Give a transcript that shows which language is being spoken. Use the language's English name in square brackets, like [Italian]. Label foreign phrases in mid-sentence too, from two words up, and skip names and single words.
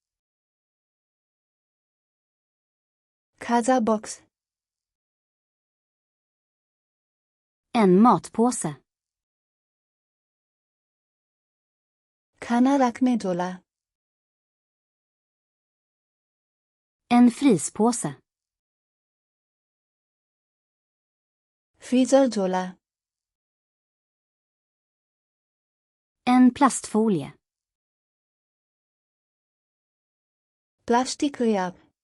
[Nepali] खाजा बक्स। [Swedish] En matpåse. [Nepali] खाना राख्ने झोला। [Swedish] En fryspåse. [Nepali] फ्रिजर झोला। [Swedish] En plastfolie. [Nepali] प्लास्टिक र्याप।